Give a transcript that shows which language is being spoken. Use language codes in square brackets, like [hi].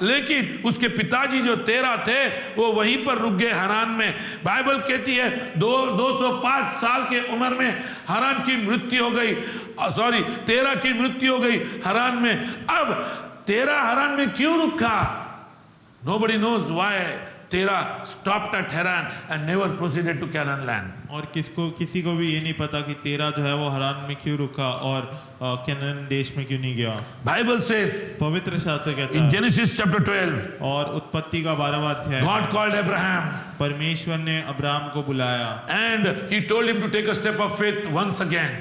[hi] लेकिन उसके पिताजी जो तेरा थे वो वहीं पर रुक गए हरान में। बाइबल कहती है 205 साल के उम्र में हरान की मृत्यु हो गई, तेरा की मृत्यु हो गई हरान में। अब तेरा हरान में क्यों रुका? [en] Nobody knows why Terah stopped at Haran and never proceeded to Canaan land. [hi] और किसी को भी ये नहीं पता कि तेरा जो है वो हरान में क्यों रुका और कनान देश में क्यों नहीं गया। [en] Bible says [hi] पवित्र शास्त्र कहता [en] in [hi] है [en] Genesis chapter 12, [hi] और उत्पत्ति का 12वां अध्याय [en] God called Abraham [hi] परमेश्वर ने अब्राहम को बुलाया [en] and he told him to take a step of faith once again.